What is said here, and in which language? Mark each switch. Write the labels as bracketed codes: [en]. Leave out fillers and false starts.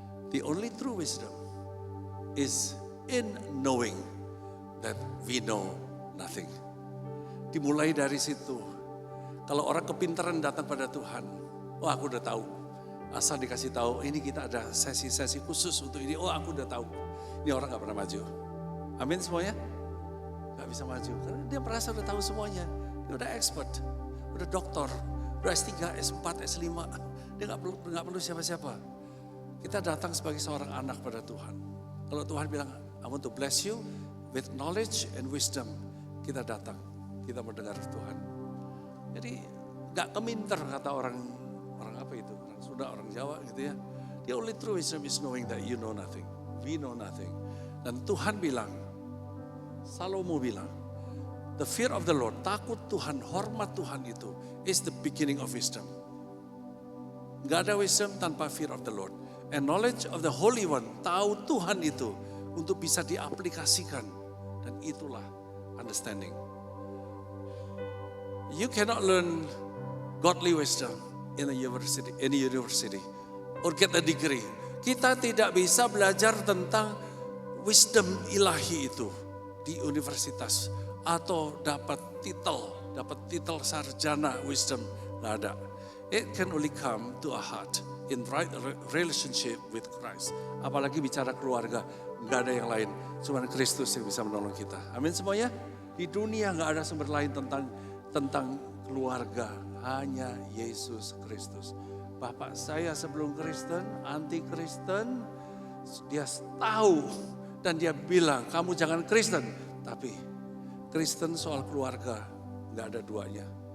[en] The only true wisdom is in knowing that we know nothing. [id] Dimulai dari situ. Kalau orang kepintaran datang pada Tuhan, oh aku udah tahu. Asal dikasih tahu, ini kita ada sesi-sesi khusus untuk ini. Oh aku udah tahu. Ini orang gak pernah maju. Amin semuanya? Gak bisa maju. Karena dia merasa udah tahu semuanya. Dia udah expert. Udah doktor. Udah S3, S4, S5. Dia gak perlu siapa-siapa. Kita datang sebagai seorang anak pada Tuhan. Kalau Tuhan bilang, [en] I want to bless you with knowledge and wisdom. [id] Kita datang. Kita mendengar Tuhan. Jadi gak keminter kata orang apa itu? Orang Sunda, orang Jawa gitu ya. [en] The only true wisdom is knowing that you know nothing. We know nothing. [id] Dan Tuhan bilang, Salomo bilang, [en] the fear of the Lord, [id] takut Tuhan, hormat Tuhan itu [en] is the beginning of wisdom. [id] Gak ada [en] wisdom tanpa fear of the Lord. And knowledge of the Holy One, [id] tahu Tuhan itu untuk bisa diaplikasikan. Dan itulah understanding. [en] You cannot learn godly wisdom in a university or get a degree. [id] Kita tidak bisa belajar tentang wisdom ilahi itu di universitas atau dapat titel sarjana wisdom, nggak ada. [en] It can only come to a heart in right relationship with Christ. [id] Apalagi bicara keluarga, nggak ada yang lain. Cuma Kristus yang bisa menolong kita. Amin semuanya. Di dunia nggak ada sumber lain tentang keluarga, hanya Yesus Kristus. Bapak saya sebelum Kristen, anti Kristen, dia tahu dan dia bilang kamu jangan Kristen, tapi Kristen soal keluarga nggak ada duanya.